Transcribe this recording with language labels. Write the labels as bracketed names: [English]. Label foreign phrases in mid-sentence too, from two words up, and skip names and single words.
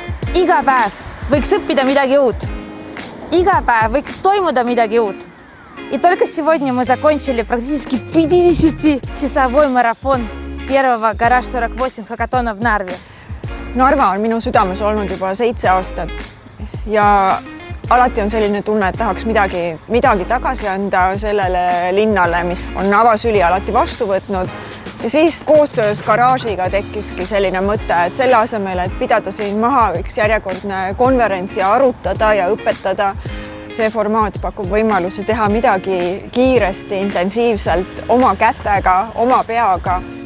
[Estonian] Iga päev võiks õppida midagi uut. Iga päev võiks toimuda midagi uut. [Russian] И только сегодня мы закончили практически 50-часовой марафон первого Garage 48 хакатона в Нарве. [Estonian] Narva on minu südames olnud juba 7 aastat ja alati on selline tunne, et tahaks midagi tagasi anda sellele linnale, mis on avasüli alati vastu võtnud. Ja siis koostöös garaažiga tekkiski selline mõte, et selle asemel, et pidada siin maha üks järjekordne konverents ja arutada ja õpetada, see formaat pakub võimaluse teha midagi kiiresti, intensiivselt, oma kätega, oma peaga.